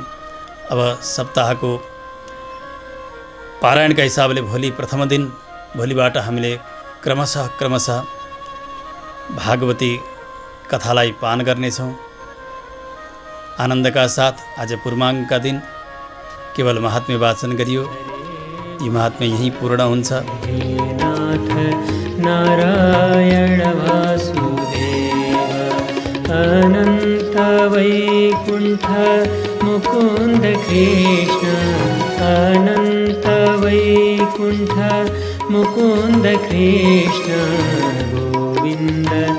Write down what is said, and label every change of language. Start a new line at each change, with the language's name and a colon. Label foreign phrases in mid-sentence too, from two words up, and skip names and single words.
Nepali: अब सप्ताहको पारायणका हिसाबले भोलि प्रथम दिन, भोलिबाट हामीले क्रमशः भागवती कथालाई पान गर्नेछौँ आनन्दका साथ। आज पूर्वाङ्गका दिन केवल महात्म्य वाचन गरियो। यो महात्म्य यहीँ पूर्ण हुन्छ। नाथ नारायण वासुदेव अनन्त वैकुण्ठ मुकुन्द कृष्ण, अनन्त वैकुण्ठ मुकुन्द कृष्ण, गोविन्द